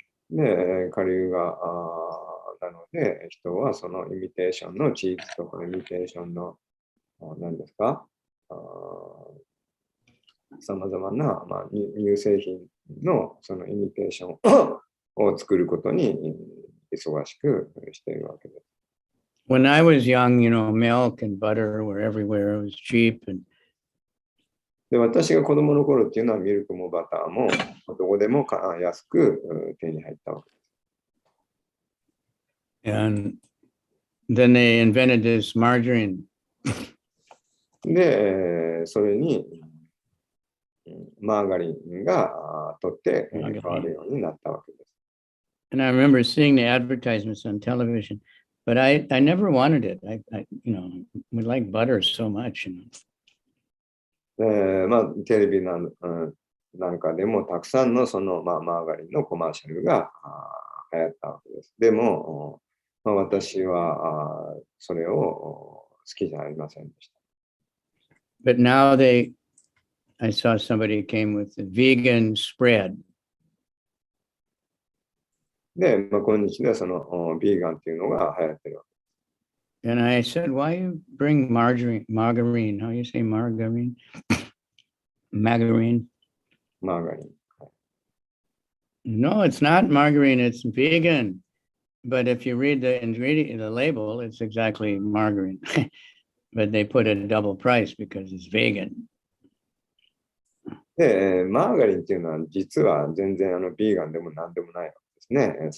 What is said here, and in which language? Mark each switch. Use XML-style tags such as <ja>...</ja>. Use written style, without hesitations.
<ja>で、カリユガなので、人はそのイミテーションのチーズとかイミテーションの何ですか、さまざまな、乳製品のそのイミテーションを作ることに忙しくしているわけです。</ja> <en>When I was young, milk and butter were everywhere. It was cheap. And</en> <ja>で、私が子供の頃っていうのはミルクもバターもどこでも安く手に入ったわけです。</ja> <en>And then they invented this margarine.</en> <ja>で、それにマーガリンが取って変わるようになったわけです。</ja> <en>And I remember seeing the advertisements on television, but I never wanted it. I we like butter so much.</en> <ja>テレビなんかでもたくさんのその、マーガリンのコマーシャルが流行ったわけです。でも、私はそれを好きじゃありませんでした。</ja> <en>But now I saw somebody came with a vegan spread.</en> <ja>で、今日ではそのビーガンっていうのが流行ってるわけです。</ja> <en>And I said, why you bring margarine? How you say margarine? Margarine. Margarine. No, it's not margarine. It's vegan. But if you read the ingredient, the label, it's exactly margarine. But they put it a double price because it's vegan.</en> <ja>で、マーガリンっていうのは実は全然ビーガンでも何でもないわけですね。</ja>